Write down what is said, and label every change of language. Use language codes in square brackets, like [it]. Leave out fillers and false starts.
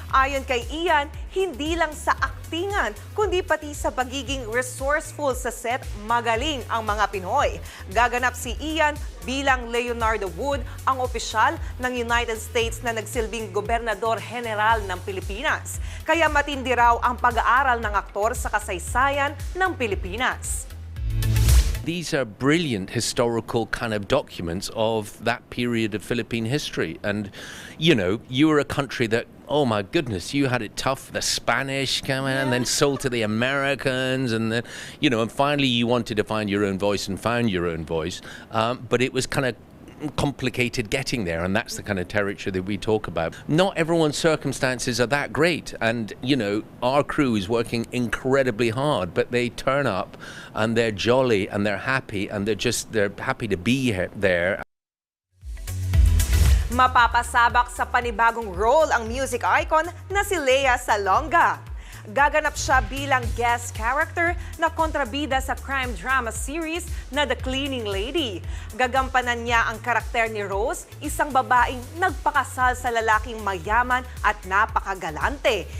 [tl] Ayon kay Ian, hindi lang sa aktingan kundi pati sa pagiging resourceful sa set, magaling ang mga Pinoy. Gaganap si Ian bilang Leonardo Wood, ang opisyal ng United States na nagsilbing Gobernador General ng Pilipinas. Kaya matindi raw ang pag-aaral ng aktor sa kasaysayan ng Pilipinas. [en] These are brilliant historical kind of documents of that period of Philippine history. And, you know, you were a country that, oh my goodness, you had it tough. The Spanish came in and then sold to the Americans. And then, you know, and finally you wanted to find your own voice and found your own voice. But it was kind of complicated getting there, and that's the kind of territory that we talk about. Not everyone's circumstances are that great, and you know, our crew is working incredibly hard, but they turn up and they're jolly and they're happy and they're happy to be there. [tl] Mapapasabak sa panibagong role ang music icon na si Lea Salonga. Gaganap siya bilang guest character na kontrabida sa crime drama series na The Cleaning Lady. Gagampanan niya ang karakter ni Rose, isang babaeng nagpakasal sa lalaking mayaman at napakagalante.